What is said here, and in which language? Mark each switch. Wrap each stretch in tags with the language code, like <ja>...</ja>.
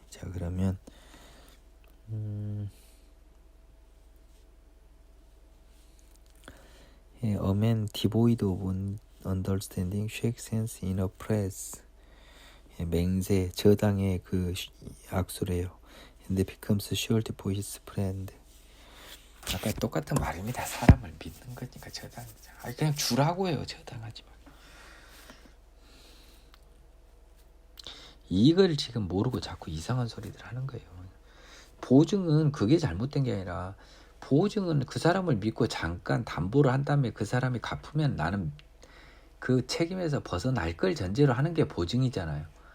<ko>자, 그러면</ko> <en>A man devoid of understanding shakes hands in a press.</en> <ko>맹세 저당의 그 약수래요.</ko> <en>And becomes surety for his friend.</en> <ko>아까 똑같은 말입니다. 사람을 믿는 거니까 저당. 그냥 주라고 해요. 저당하지 마. 이걸 지금 모르고 자꾸 이상한 소리들 하는 거예요. 보증은 그게 잘못된 게 아니라 보증은 그 사람을 믿고 잠깐 담보를 한 다음에 그 사람이 갚으면 나는 그 책임에서 벗어날 걸 전제로 하는 게 보증이잖아요.</ko>